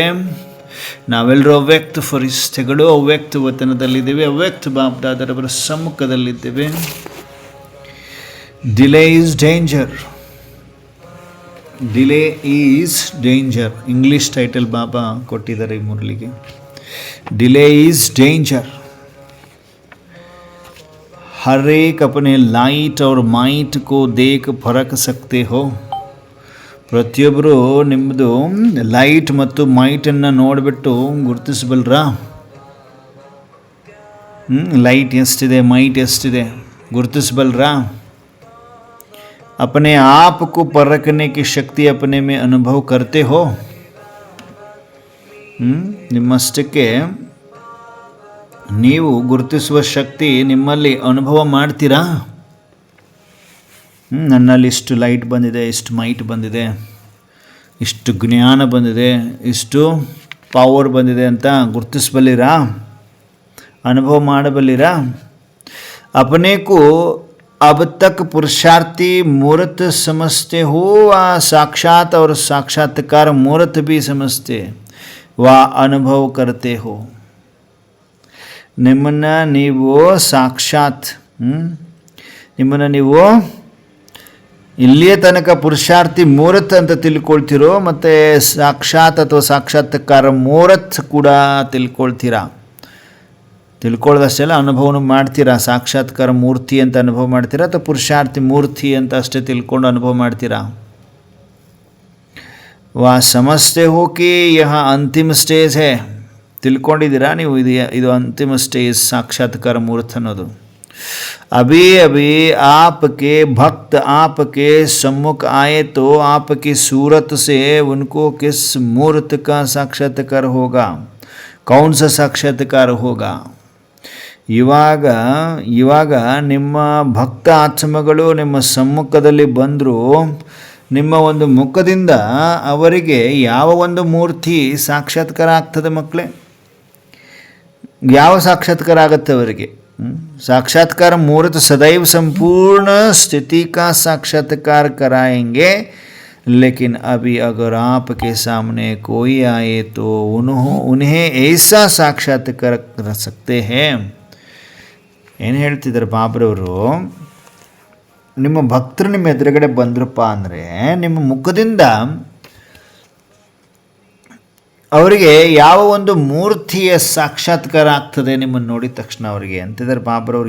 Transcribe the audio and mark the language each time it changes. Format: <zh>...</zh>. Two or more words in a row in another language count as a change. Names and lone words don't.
<kn>ನಾವೆಲ್ಲರೂ ಅವ್ಯಕ್ತ ಫರಿಸ್ತೆಗಳು, ಅವ್ಯಕ್ತ ವತನದಲ್ಲಿದ್ದೇವೆ, ಅವ್ಯಕ್ತ ಬಾಪ್ ದಾದಾರವರ ಸಮ್ಮುಖದಲ್ಲಿದ್ದೇವೆ.</kn> <en>delay is danger, delay is danger, English title</en> <kn>ಬಾಬಾ ಕೊಟ್ಟಿದ್ದಾರೆ ಈ ಮುರಳಿಗೆ.</kn> <en>delay is danger,</en> <hi>हर एक अपने लाइट और माइट को देख फरक सकते हो.</hi> <kn>ಪ್ರತಿಯೊಬ್ಬರು ನಿಮ್ಮದು ಲೈಟ್ ಮತ್ತು ಮೈಟನ್ನು ನೋಡಿಬಿಟ್ಟು ಗುರುತಿಸಬಲ್ರಾ? ಲೈಟ್ ಎಷ್ಟಿದೆ, ಮೈಟ್ ಎಷ್ಟಿದೆ ಗುರುತಿಸಬಲ್ರಾ?</kn> <hi>अपने आप को परखने की शक्ति अपने में अनुभव करते हो?</hi> <kn>ನಿಮ್ಮಷ್ಟಕ್ಕೆ ನೀವು ಗುರುತಿಸುವ ಶಕ್ತಿ ನಿಮ್ಮಲ್ಲಿ ಅನುಭವ ಮಾಡ್ತೀರಾ? ನನ್ನಲ್ಲಿ ಇಷ್ಟು ಲೈಟ್ ಬಂದಿದೆ, ಇಷ್ಟು ಮೈಟ್ ಬಂದಿದೆ, ಇಷ್ಟು ಜ್ಞಾನ ಬಂದಿದೆ, ಇಷ್ಟು ಪವರ್ ಬಂದಿದೆ ಅಂತ ಗುರುತಿಸಬಲ್ಲಿರಾ? ಅನುಭವ ಮಾಡಬಲ್ಲಿರಾ?</kn> <hi>अपने को अब तक पुरुषार्थी मूर्त समझते हो व साक्षात और साक्षात्कार मूर्त भी समझते व अनुभव करते हो?</hi> <kn>ನಿಮ್ಮನ್ನು ನೀವು ಸಾಕ್ಷಾತ್ ನಿಮ್ಮನ್ನು ನೀವು ಇಲ್ಲಿಯೇ ತನಕ ಪುರುಷಾರ್ಥಿ ಮೂರತ್ ಅಂತ ತಿಳ್ಕೊಳ್ತಿರೋ, ಮತ್ತು ಸಾಕ್ಷಾತ್ ಅಥವಾ ಸಾಕ್ಷಾತ್ಕಾರ ಮೂರತ್ ಕೂಡ ತಿಳ್ಕೊಳ್ತೀರಾ. ತಿಳ್ಕೊಳ್ಳೋದಷ್ಟೆಲ್ಲ ಅನುಭವನೂ ಮಾಡ್ತೀರಾ. ಸಾಕ್ಷಾತ್ಕಾರ ಮೂರ್ತಿ ಅಂತ ಅನುಭವ ಮಾಡ್ತೀರಾ ಅಥವಾ ಪುರುಷಾರ್ಥಿ ಮೂರ್ತಿ ಅಂತ ಅಷ್ಟೇ ತಿಳ್ಕೊಂಡು ಅನುಭವ ಮಾಡ್ತೀರಾ.</kn> <hi>वा समस्ते होगी यह अंतिम स्टेज है,</hi> <kn>ತಿಳ್ಕೊಂಡಿದ್ದೀರಾ ನೀವು ಇದು ಅಂತಿಮ ಸ್ಟೇಜ್ ಸಾಕ್ಷಾತ್ಕಾರ ಮೂರ್ತಿ ಅನ್ನೋದು.</kn> <hi>अभी अभी आपके भक्त आपके सम्मुख आए तो आपकी सूरत से उनको किस मूर्त का साक्षात्कार होगा, कौन सा साक्षात्कार होगा.</hi> <kn>ಇವಾಗ ನಿಮ್ಮ ಭಕ್ತ ಆತ್ಮಗಳು ನಿಮ್ಮ ಸಮ್ಮುಖದಲ್ಲಿ ಬಂದರೂ ನಿಮ್ಮ ಒಂದು ಮುಖದಿಂದ ಅವರಿಗೆ ಯಾವ ಒಂದು ಮೂರ್ತಿ ಸಾಕ್ಷಾತ್ಕಾರ ಆಗ್ತದೆ ಮಕ್ಕಳೇ? ಯಾವ ಸಾಕ್ಷಾತ್ಕಾರ ಆಗುತ್ತೆ ಅವರಿಗೆ?</kn> <hi>साक्षात्कार मूर्त सदैव संपूर्ण स्थिति का साक्षात्कार कराएंगे, लेकिन अभी अगर आपके सामने कोई आए तो उन्हें ऐसा साक्षात्कार कर सकते हैं.</hi> <kn>ಏನು ಹೇಳ್ತಿದ್ದಾರೆ ಬಾಬ್ರವರು, ನಿಮ್ಮ ಭಕ್ತರು ನಿಮ್ಮ ಎದುರುಗಡೆ ಬಂದ್ರಪ್ಪ ಅಂದರೆ ನಿಮ್ಮ ಮುಖದಿಂದ ಅವರಿಗೆ ಯಾವ ಒಂದು ಮೂರ್ತಿಯ ಸಾಕ್ಷಾತ್ಕಾರ ಆಗ್ತದೆ ನಿಮ್ಮನ್ನು ನೋಡಿದ ತಕ್ಷಣ ಅವರಿಗೆ ಅಂತಿದ್ದಾರೆ ಬಾಬ್ರವ್ರು.</kn>